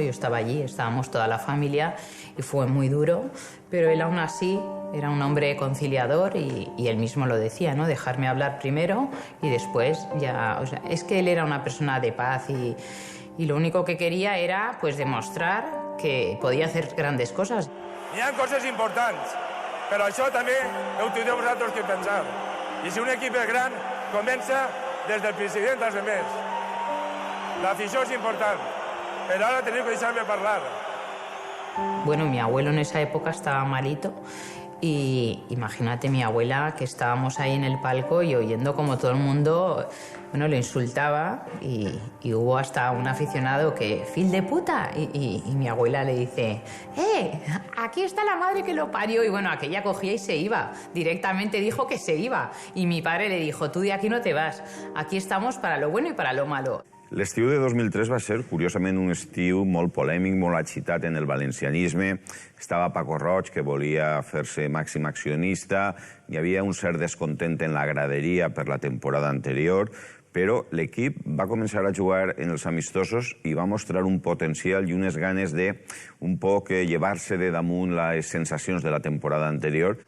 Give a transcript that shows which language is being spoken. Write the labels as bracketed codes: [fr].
[es] Yo estaba allí, estábamos toda la familia y fue muy duro, pero él aún así era un hombre conciliador y él mismo lo decía, ¿no? Dejarme hablar primero y después ya... O sea, es que él era una persona de paz y lo único que quería era pues demostrar que podía hacer grandes cosas. [ca] Hi ha coses importants, però això també ho tindreu vosaltres que pensar. I si un equip és gran, comença des del president als demés. L'afició és important, però ara teniu que deixar-me parlar. [es] Bueno, mi abuelo en esa época estaba malito y imagínate mi abuela que estábamos ahí en el palco y oyendo como todo el mundo, bueno, le insultaba y hubo hasta un aficionado que, [ca] ¡fil de puta! [es] Y mi abuela le dice, aquí está la madre que lo parió. Y bueno, aquella cogía y se iba. Directamente dijo que se iba. Y mi padre le dijo, tú de aquí no te vas. Aquí estamos para lo bueno y para lo malo. [ca] L'estiu de 2003 va ser, curiosament, un estiu molt polèmic, molt agitat en el valencianisme. Estava Paco Roig, que volia fer-se màxim accionista. Hi havia un cert descontent en la graderia per la temporada anterior, però l'equip va començar a jugar en els amistosos i va mostrar un potencial i unes ganes de un poc llevar-se de damunt les sensacions de la temporada anterior.